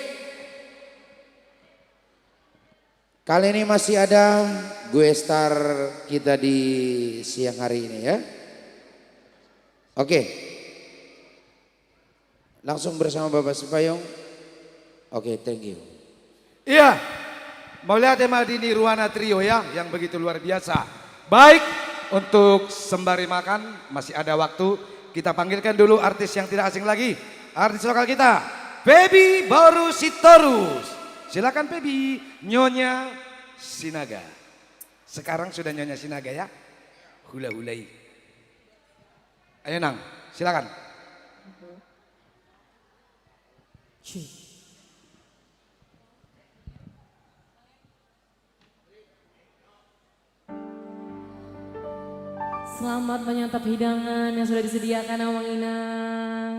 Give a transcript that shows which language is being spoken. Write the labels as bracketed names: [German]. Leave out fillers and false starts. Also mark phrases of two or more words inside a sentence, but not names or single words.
[Indonesian] Kali ini masih ada gue star kita di siang hari ini ya. Oke. Langsung bersama Bapak Sipayung. Oke, [English] thank you. [Indonesian] Iya, mau lihat Madini Ruwana Trio ya, yang begitu luar biasa. Baik, untuk sembari makan masih ada waktu. Kita panggilkan dulu artis yang tidak asing lagi. Artis lokal kita, Baby Boru Sitorus. Silakan Baby, Nyonya Sinaga. Sekarang sudah Nyonya Sinaga ya. Hula-hulai. Ayo Nang, silakan. Selamat menyantap hidangan yang sudah disediakan Amang Inang.